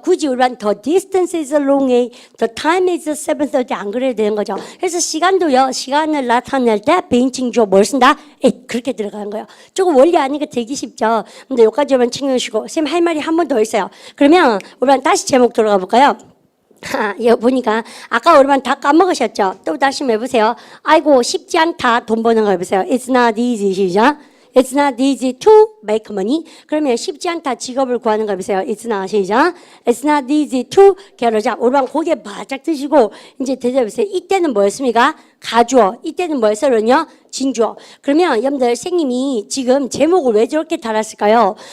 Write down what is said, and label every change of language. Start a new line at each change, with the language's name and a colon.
Korean: 굳이 우리는
English: the distance is long way, the time is 7:30
Korean: 안 그래도 되는 거죠. 그래서 시간도요. 시간을 나타낼 때 비인칭 주어 뭘 쓴다?
English: it.
Korean: 그렇게 들어가는 거예요. 조금 원리 아니까 되기 쉽죠. 근데 여기까지만 챙겨주시고 쌤 할 말이 한 번 더 있어요. 그러면 우리는 다시 제목 들어가 볼까요? 여기 보니까 아까 우리만 다 까먹으셨죠? 또 다시 해보세요. 아이고 쉽지 않다 돈 버는 거 해보세요.
English: It's not easy 시작. It's not easy to make money.
Korean: 그러면 쉽지 않다 직업을 구하는 거 해보세요.
English: It's not 시작. It's not easy to get a job.
Korean: 우리만 고개 바짝 드시고 이제 대답해보세요. 이때는 뭐였습니까? 가주어. 이때는 뭐였어요? 진주어. 그러면 여러분들 선생님이 지금 제목을 왜 저렇게 달았을까요?